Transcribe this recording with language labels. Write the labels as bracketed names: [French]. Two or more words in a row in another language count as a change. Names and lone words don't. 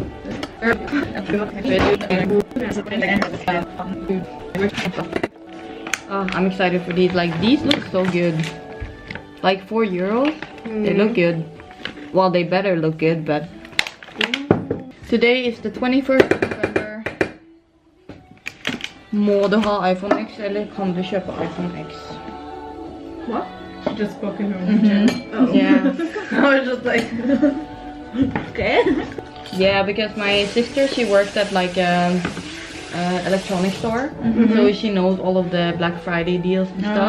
[English] Oh, I'm excited for these. Like these look so good. Like €4, they look good. Well, they better look good, but today is the 21st of November. [Norwegian] Må du ha iPhone X eller kan du kjøpe iPhone X? [English] What? She just spoke in her own chat. Oh. Yeah. I was just like... Okay. Yeah, because my sister, she works at like a electronic store, so she knows all of the Black Friday deals and stuff.